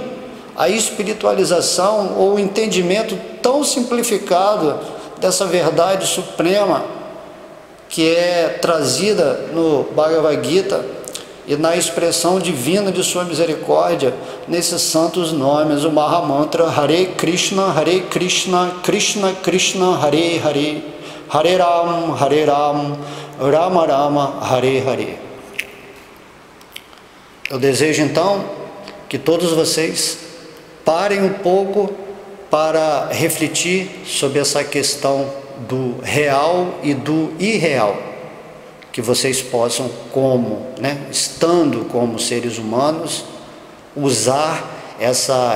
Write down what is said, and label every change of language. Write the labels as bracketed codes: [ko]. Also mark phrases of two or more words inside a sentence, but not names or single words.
[pt] a espiritualização ou o entendimento tão simplificado dessa verdade suprema que é trazida no Bhagavad Gita e na expressão divina de sua misericórdia, nesses santos nomes, o Mahamantra Hare Krishna, Krishna Krishna, Hare Hare, Hare Ram, Rama Rama, Hare Hare. Eu desejo então que todos vocês parem um pouco para refletir sobre essa questão do real e do irreal, que vocês possam, estando como seres humanos, usar essa